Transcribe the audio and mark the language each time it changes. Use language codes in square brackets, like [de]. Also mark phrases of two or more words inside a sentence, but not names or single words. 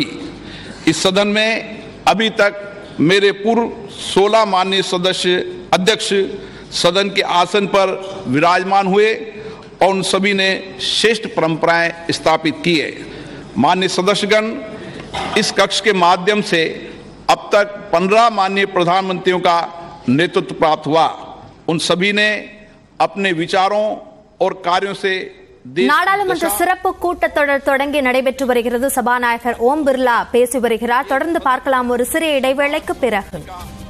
[hi] इस सदन में अभी तक मेरे पूर्व 16 माननीय सदस्य अध्यक्ष सदन के आसन पर विराजमान हुए और उन सभी ने श्रेष्ठ परंपराएं स्थापित की है। माननीय सदस्यगण, इस कक्ष के माध्यम से अब तक 15 माननीय प्रधानमंत्रियों का नेतृत्व प्राप्त हुआ। उन सभी ने अपने विचारों और कार्यों से [ta] நாடாளுமன்ற சிறப்பு கூட்டத்தொடர் தொடங்கி நடைபெற்று வருகிறது. சபாநாயகர் ஓம் பிர்லா பேசி வருகிறார். தொடர்ந்து பார்க்கலாம் ஒரு சிறிய இடைவேளைக்கு பிறகு.